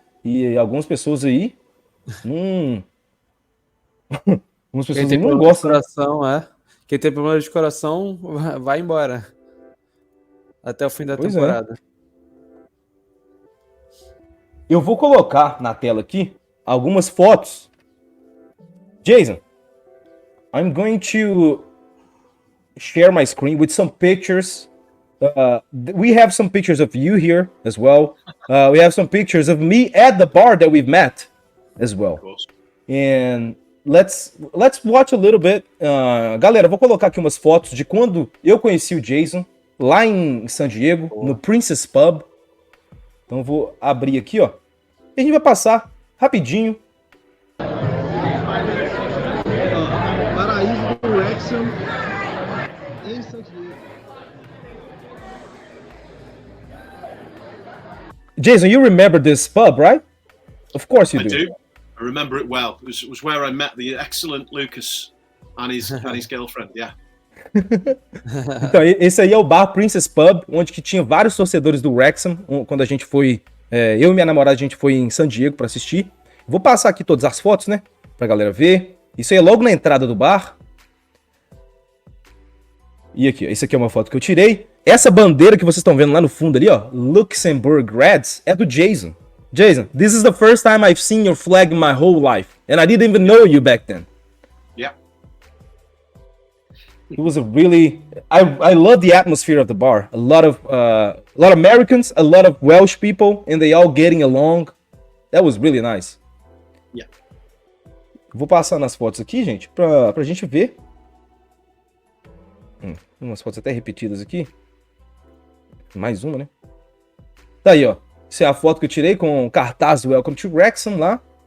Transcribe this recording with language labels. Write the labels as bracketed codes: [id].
[pt] E algumas pessoas aí algumas pessoas aí não gostam. Quem tem problema de coração vai embora. Até o fim da temporada. Eu vou colocar na tela aqui algumas fotos. [en] Jason, I'm going to share my screen with some pictures. We have some pictures of you here as well. We have some pictures of me at the bar that we've met as well. And let's watch a little bit. [pt] Galera, vou colocar aqui umas fotos de quando eu conheci o Jason lá em San Diego, no Princess Pub. Então eu vou abrir aqui, ó. E a gente vai passar rapidinho. Paraíso do Wrexham em San Diego. [en] Jason, you remember this pub, right? Of course you do. I do. I remember it well. It was where I met the excellent Lucas and his girlfriend. Yeah. [pt] Então, esse aí é o bar Princess Pub, onde que tinha vários torcedores do Wrexham, quando a gente foi, eu e minha namorada, a gente foi em San Diego pra assistir. Vou passar aqui todas as fotos, né, pra galera ver. Isso aí é logo na entrada do bar. E aqui, ó, isso aqui é uma foto que eu tirei. Essa bandeira que vocês estão vendo lá no fundo ali, ó, Luxembourg Reds, é do Jason. [en] Jason, this is the first time I've seen your flag in my whole life, and I didn't even know you back then. Yeah. It was a really, I love the atmosphere of the bar. A lot of Americans, a lot of Welsh people, and they all getting along. That was really nice. Yeah. [pt] Vou passar nas fotos aqui, gente, pra gente ver. Umas fotos até repetidas aqui. Mais uma, né? Tá aí, ó. Essa é a foto que eu tirei com o cartaz [en] Welcome to Wrexham [pt] lá.